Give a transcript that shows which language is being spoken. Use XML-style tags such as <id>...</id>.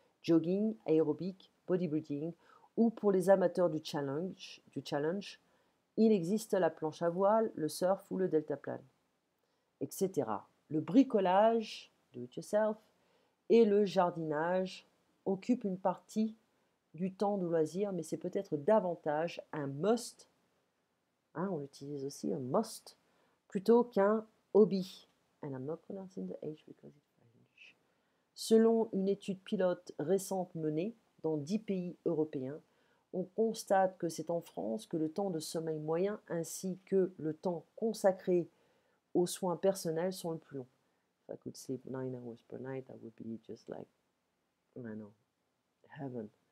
<fr>Jogging, aérobic, bodybuilding, ou pour les amateurs du challenge, il existe la planche à voile, le surf ou le deltaplane, etc. Le bricolage,</fr> <en>do it yourself,</en> <fr>et le jardinage occupent une partie du temps de loisir, mais c'est peut-être davantage un must, on l'utilise aussi, un must, plutôt qu'un hobby.</fr> <en>And I'm not pronouncing the H because it's French.</en> <fr>Selon une étude pilote récente menée dans 10 pays européens, on constate que c'est en France que le temps de sommeil moyen ainsi que le temps consacré aux soins personnels sont le plus longs.</fr> <en>If I could sleep 9 hours per night, that would be just like, I know, heaven.</en>